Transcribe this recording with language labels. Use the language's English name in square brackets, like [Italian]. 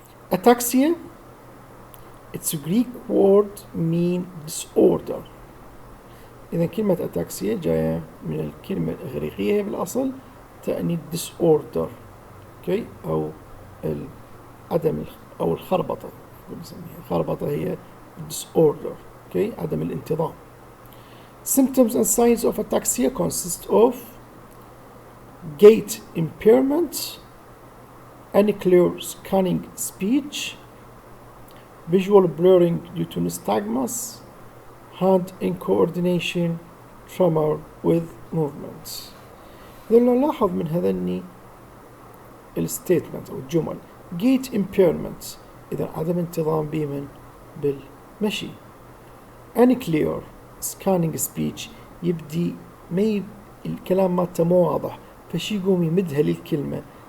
[English] Ataxia, its Greek word mean disorder. [Arabic] إذا كلمة ataxia جاية من الكلمة الإغريقية بالأصل تعني disorder، okay؟ أو عدم أو الخربطة، الخربطة هي disorder، okay؟ عدم الانتظام. [English] Symptoms and signs of ataxia consist of gait impairment, unclear scanning speech, visual blurring due to nystagmus, hand incoordination, tremor with movements. [Arabic] إذا نلاحظ من هذني الستيتمنت أو الجمل [English] gait impairment، [Arabic] إذا عدم انتظام بمن بالمشي. [English] unclear scanning speech، [Arabic] يبدي الكلام مالته مو واضح، فشي يقوم يمدها للكلمة.